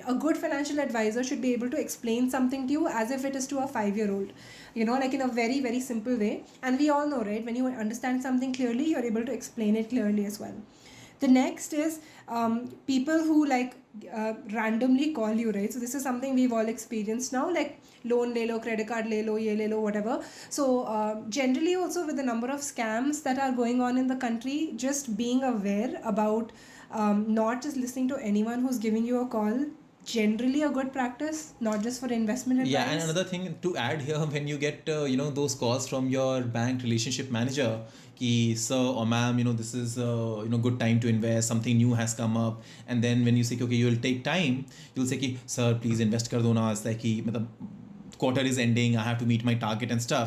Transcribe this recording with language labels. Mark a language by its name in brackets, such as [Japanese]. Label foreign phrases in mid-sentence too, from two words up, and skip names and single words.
[English] A good financial advisor should be able to explain something to you as if it is to a 5-year-old. Like in a very, very simple way. And we all know, right? When you understand something clearly, you're able to explain it clearly as well. The next is people who like randomly call you, right? So this is something we've all experienced now, like [Hindi] लोन ले लो, क्रेडिट कार्ड ले लो, ये ले लो, [English] whatever. So generally also with the number of scams that are going on in the country, just being aware about not just listening to anyone who's giving you a call, generally a good practice, not just for investment advice. Yeah, and another thing to add here, when you get those calls from your bank relationship manager, ki sir or ma'am, this is good time to invest, something new has come up, and then when you say okay, you will take time, you'll say ki sir please [Hindi] इन्वेस्ट कर दो ना, [English] it's like [Hindi] कि मतलब, [English] quarter is ending, I have to meet my target and stuff.